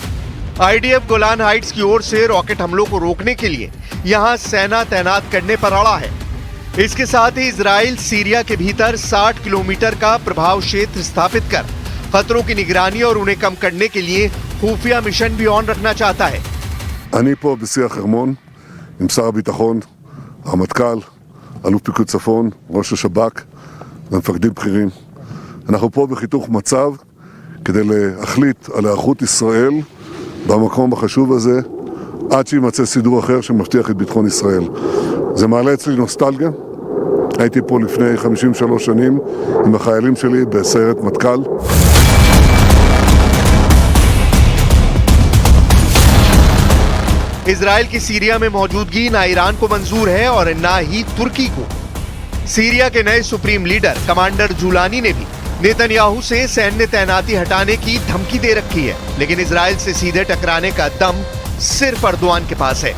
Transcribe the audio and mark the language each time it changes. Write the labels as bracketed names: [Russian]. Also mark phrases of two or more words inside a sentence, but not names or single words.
[Hindi] आईडीएफ गोलान हाइट्स की ओर से रॉकेट हमलों को रोकने के लिए यहां सेना तैनात करने पर अड़ा है। इसके साथ ही इजराइल सीरिया के भीतर 60 किलोमीटर का प्रभाव क्षेत्र स्थापित कर खतरों की निगरानी और उन्हें कम करने के लिए खुफिया मिशन भी ऑन रखना चाहता है। [Hebrew] אני פה בשיח חרמון עם שר הביטחון, הרמטכ"ל, אלוף פיקוד צפון, ראש השב"כ ומפקדים בכירים. אנחנו פה בחיתוך מצב כדי להחליט על היערכות ישראל במקום החשוב הזה עד שימצא סידור אחר שמבטיח את ביטחון ישראל. זה מעלה אצלי נוסטלגיה. הייתי פה לפני 53 שנים עם החיילים שלי בסיירת מטכ"ל. [Hindi] इजराइल की सीरिया में मौजूदगी ना ईरान को मंजूर है और ना ही तुर्की को। सीरिया के नए [English] supreme leader commander [Hindi] जुलानी ने भी नेतन्याहू से सैन्य तैनाती हटाने की धमकी दे रखी है, लेकिन इजराइल से सीधे टकराने का दम सिर्फ अर्दोआन के पास है।